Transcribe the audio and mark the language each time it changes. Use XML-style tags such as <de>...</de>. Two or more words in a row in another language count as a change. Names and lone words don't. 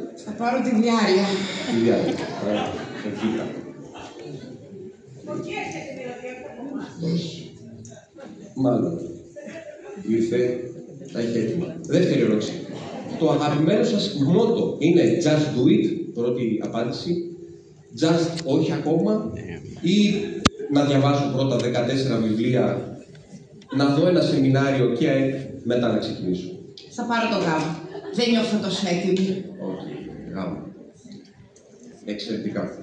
<el>Θα πάρω τη διάρρεια. Τη διάρρεια. Ευχήκα. Μάλλον. Ήρθε, τα έχει έτοιμα. Δεύτερη ερώτηση. Το αγαπημένο σας μότο είναι</el> <en>just do it,</en> <el>πρώτη απάντηση. Just όχι ακόμα. Ή να διαβάσω πρώτα 14 βιβλία, να δω ένα σεμινάριο και μετά να ξεκινήσω? Θα πάρω το γάμο. Δεν νιώθω τόσο έτοιμη. Όχι, γάμο. Εξαιρετικά.</el>